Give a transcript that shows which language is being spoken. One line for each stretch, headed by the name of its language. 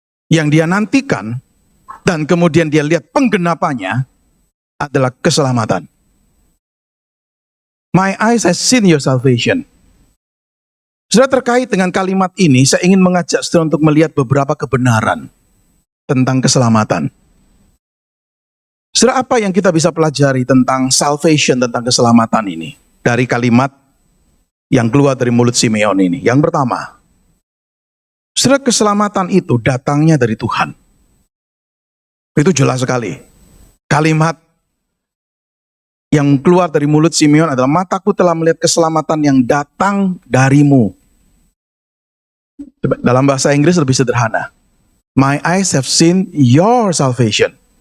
Indonesian: Yang dia nantikan dan kemudian dia lihat penggenapannya adalah keselamatan.
English: My eyes has seen your salvation.
Indonesian: Sudah terkait dengan kalimat ini, saya ingin mengajak saudara untuk melihat beberapa kebenaran tentang keselamatan. Saudara, apa yang kita bisa pelajari tentang salvation, tentang keselamatan ini dari kalimat yang keluar dari mulut Simeon ini? Yang pertama, saudara, keselamatan itu datangnya dari Tuhan. Itu jelas sekali. Kalimat yang keluar dari mulut Simeon adalah mataku telah melihat keselamatan yang datang dari-Mu. Dalam bahasa Inggris lebih sederhana.
English: My eyes have seen your salvation.